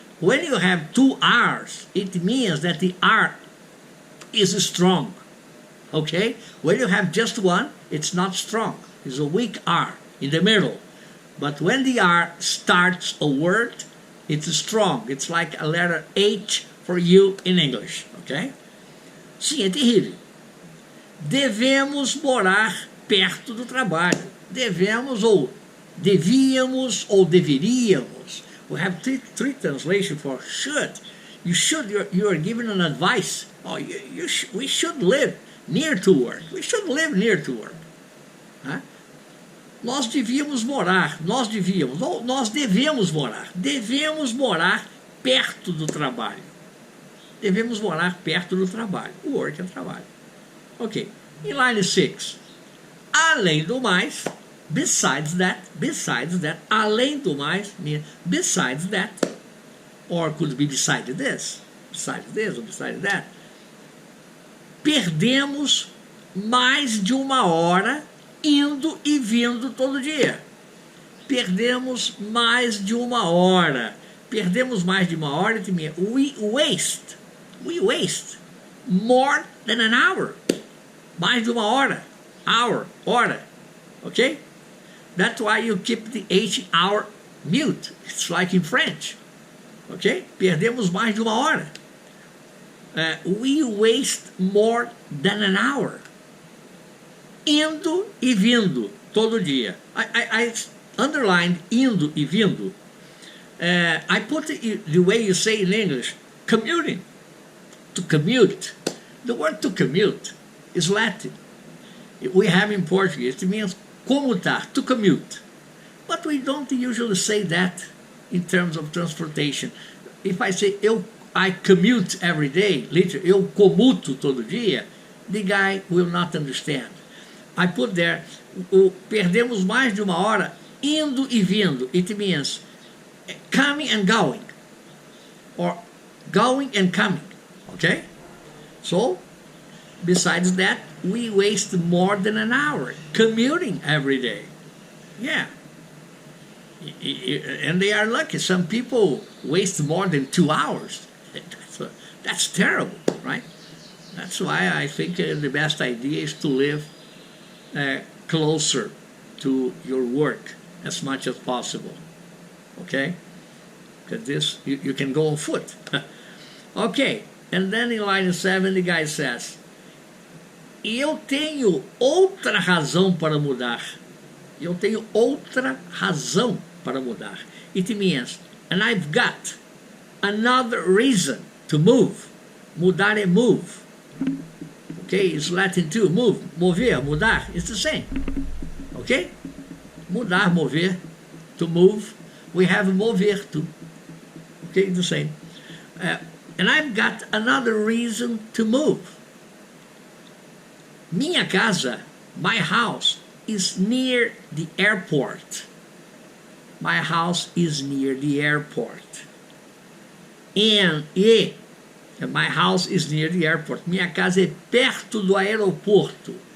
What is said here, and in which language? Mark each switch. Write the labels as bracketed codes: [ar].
[en] When you have two R's, it means that the R is strong. Okay? When you have just one, it's not strong. It's a weak R in the middle. But when the R starts a word, it's strong. It's like a letter H for you in English. Okay? [pt] Sim, é terrível. Devemos morar perto do trabalho. Devemos ou devíamos ou deveríamos. [en] We have three translations for should. You should. You are given an advice. Oh, we should live near to work. We should live near to work. [pt] Huh? Nós devíamos morar. Nós devíamos. Ou nós devemos morar. Devemos morar perto do trabalho. Devemos morar perto do trabalho. O work é trabalho. Ok. [en] In line 6. [pt] Além do mais. [en] Besides that, [pt] além do mais, [en] means besides that, or could be beside this or beside that. [pt] Perdemos mais de uma hora indo e vindo todo dia. Perdemos mais de uma hora. Perdemos mais de uma hora, [en] it means we waste more than an hour. [pt] Mais de uma hora. Hour, hora. Ok? [en] That's why you keep the H hour mute. It's like in French. Ok? [pt] Perdemos mais de uma hora. [en] We waste more than an hour. [pt] Indo e vindo todo dia. [en] I underlined indo e vindo. I put it the way you say in English, commuting. To commute. The word to commute is Latin. We have in Portuguese, it means comutar, to commute. But we don't usually say that in terms of transportation. If I say I commute every day, literally, [pt] eu comuto todo dia, [en] the guy will not understand. I put there, [pt] perdemos mais de uma hora indo e vindo. [en] It means coming and going, or going and coming. Okay? So, besides that, we waste more than an hour commuting every day. Yeah. And they are lucky. Some people waste more than 2 hours. That's terrible, right? That's why I think the best idea is to live closer to your work as much as possible. Okay? Because this, you can go on foot. Okay. And then in line 7, the guy says, [pt] eu tenho outra razão para mudar. Eu tenho outra razão para mudar. [en] It means, and I've got another reason to move. Mudar é move. Okay, it's Latin too. Move, mover, mudar, it's the same. Okay? Mudar, mover, to move. We have mover too. Okay, the same. And I've got another reason to move. [pt] Minha casa, [en] my house, is near the airport. My house is near the airport. And my house is near the airport. [pt] Minha casa é perto do aeroporto.